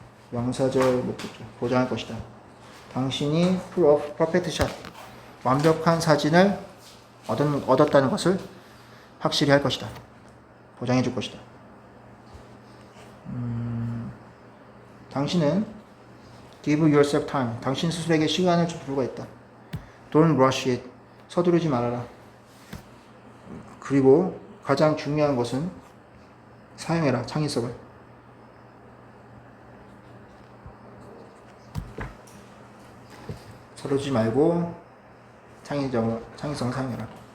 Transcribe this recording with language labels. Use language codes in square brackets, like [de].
[ko] 명사절, 목적절, 보장할 것이다. 당신이 [en] perfect shot, [ko] 완벽한 사진을 얻었다는 것을 확실히 할 것이다. 보장해 줄 것이다. 당신은 [en] give yourself time, [ko] 당신 스스로에게 시간을 줄 필요가 있다. [en] Don't rush it, [ko] 서두르지 말아라. 그리고 가장 중요한 것은 사용해라, 창의성을. 서두르지 말고 창의성을 사용해라.